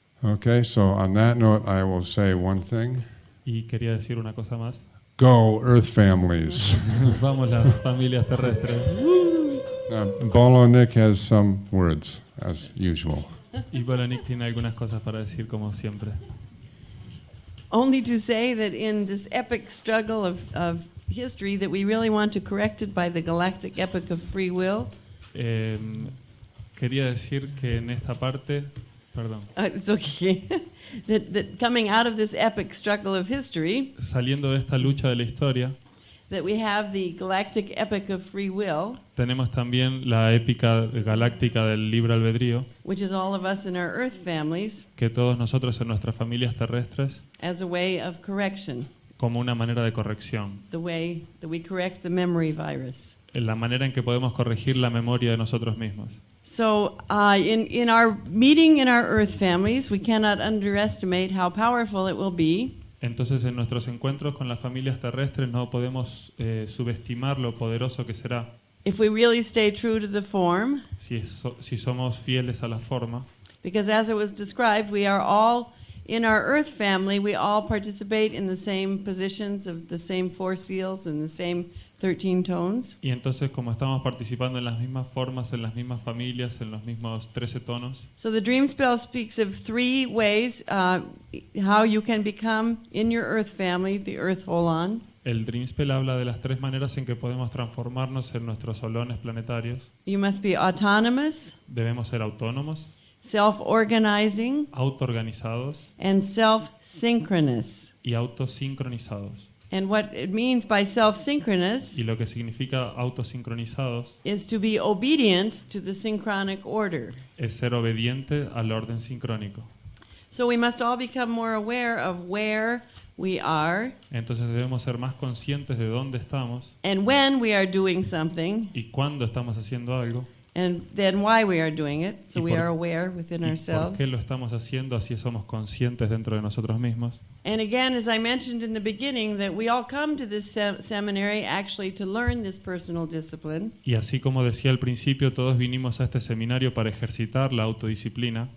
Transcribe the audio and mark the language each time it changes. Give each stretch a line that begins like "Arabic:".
English: Okay, so on that note, I will say one thing.
Spanish: Y quería decir una cosa más.
English: Go, Earth families.
Spanish: Vamos las familias terrestres.
English: Bolo Nick has some words, as usual.
Spanish: Y Bolonik tiene algunas cosas para decir como siempre.
English: Only to say that in this epic struggle of history that we really want to correct it by the galactic epic of free will.
Spanish: Quería decir que en esta parte, perdón,
English: It's okay. that coming out of this epic struggle of history,
Spanish: saliendo de esta lucha de la historia,
English: that we have the galactic epic of free will,
Spanish: tenemos también la épica galáctica del libre albedrío,
English: which is all of us in our Earth families,
Spanish: que todos nosotros en nuestras familias terrestres,
English: as a way of correction,
Spanish: como una manera de corrección,
English: the way that we correct the memory virus.
Spanish: en la manera en que podemos corregir la memoria de nosotros mismos.
English: So in our meeting in our Earth families, we cannot underestimate how powerful it will be
Spanish: Entonces en nuestros encuentros con las familias terrestres no podemos subestimar lo poderoso que será
English: if we really stay true to the form,
Spanish: si somos fieles a la forma,
English: because as it was described, we are all in our Earth family, we all participate in the same positions of the same four seals and the same 13 tones.
Spanish: y entonces como estamos participando en las mismas formas, en las mismas familias, en los mismos 13 tonos,
English: So the dream spell speaks of three ways how you can become in your Earth family, the Earth Holon.
Spanish: el Dream Spell habla de las tres maneras en que podemos transformarnos en nuestros solones planetarios.
English: You must be autonomous,
Spanish: Debemos ser autónomos,
English: self-organizing,
Spanish: autoorganizados
English: and self-synchronous.
Spanish: y autosincronizados.
English: And what it means by self-synchronous
Spanish: Y lo que significa autosincronizados
English: is to be obedient to the synchronic order.
Spanish: es ser obediente al orden sincrónico.
English: So we must all become more aware of where we are
Spanish: Entonces debemos ser más conscientes de dónde estamos
English: and when we are doing something
Spanish: y cuándo estamos haciendo algo
English: and then why we are doing it. So
Spanish: Y
English: we
Spanish: por-
English: are aware within
Spanish: y por
English: ourselves.
Spanish: qué lo estamos haciendo, así somos conscientes dentro de nosotros mismos.
English: And again, as I mentioned in the beginning, that we all come to this seminary actually to learn this personal discipline.
Spanish: Y así como decía al principio, todos vinimos a este seminario para ejercitar la autodisciplina.